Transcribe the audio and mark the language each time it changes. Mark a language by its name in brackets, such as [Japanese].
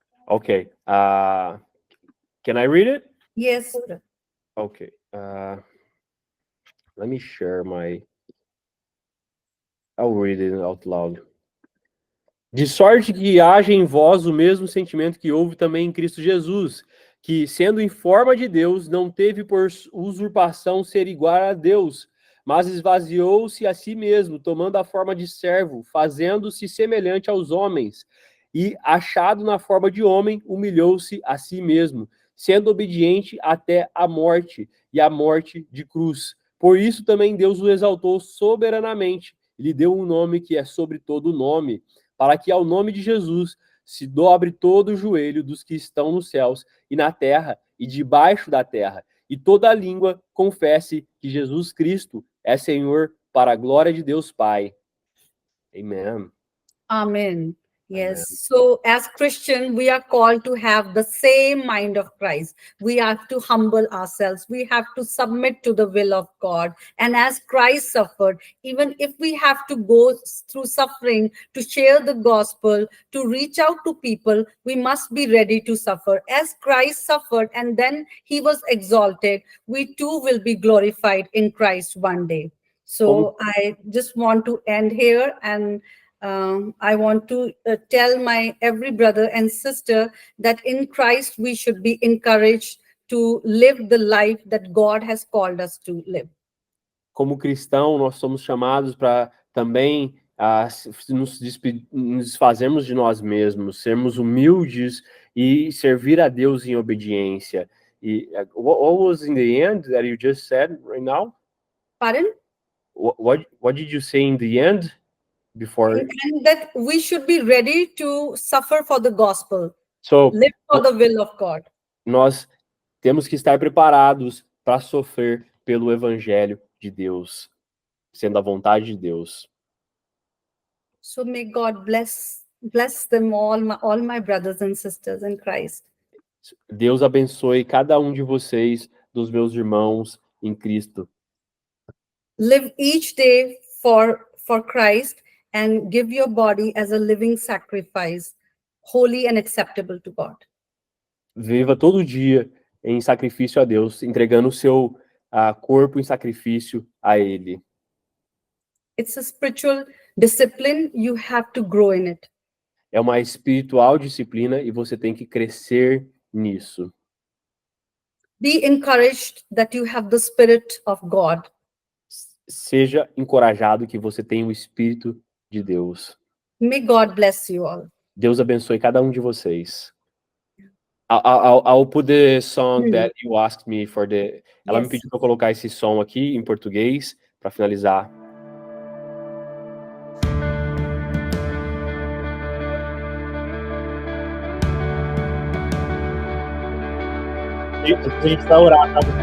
[English] Okay. Can I read it? Yes. Okay. Let me share I'll read it out loud. [Portuguese] De sorte que haja em vós o mesmo sentimento que houve também em Cristo Jesus, que, sendo em forma de Deus, não teve por usurpação ser igual a Deus, mas esvaziou-se a si mesmo, tomando a forma de servo, fazendo-se semelhante aos homens, e, achado na forma de homem, humilhou-se a si mesmo, sendo obediente até a morte, e a morte de cruz. Por isso também Deus o exaltou soberanamente, e lhe deu um nome que é sobre todo nome, para que ao nome de Jesus se dobre todo o joelho dos que estão nos céus e na terra e debaixo da terra, e toda língua confesse que Jesus Cristo é Senhor, para a glória de Deus Pai. Amen. [English] Amen. Yes. So as Christian, we are called to have the same mind of Christ. We have to humble ourselves. We have to submit to the will of God. And as Christ suffered, even if we have to go through suffering to share the gospel, to reach out to people, we must be ready to suffer. As Christ suffered and then he was exalted, we too will be glorified in Christ one day. So I just want to end here, and I want to tell my every brother and sister that in Christ we should be encouraged to live the life that God has called us to live. [Portuguese] Como cristão, nós somos chamados para também nos desfazermos de nós mesmos, sermos humildes e servir a Deus em obediência. [English] E what was in the end that you just said right now? Pardon? What did you say in the end? Before, and that we should be ready to suffer for the gospel, so, live for the will of God. [Portuguese] Nós temos que estar preparados para sofrer pelo evangelho de Deus, sendo a vontade de Deus. [English] So may God bless them all my brothers and sisters in Christ. [Portuguese] Deus abençoe cada um de vocês, dos meus irmãos em Cristo. [English] Live each day for Christ, and give your body as a living sacrifice, holy and acceptable to God. [Portuguese] Viva todo dia em sacrifício a Deus, entregando o seu corpo em sacrifício a Ele. [English] It's a spiritual discipline, you have to grow in it. [Portuguese] É uma espiritual disciplina e você tem que crescer nisso. [English] Be encouraged that you have the Spirit of God. [Portuguese] Seja encorajado que você tem o Espírito de Deus. [English] May God bless you all. [Portuguese] Deus abençoe cada um de vocês. [English] I'll put the song that you asked me for the... [Portuguese] Ela me pediu para colocar esse som aqui em português para finalizar. E a gente vai orar, tá?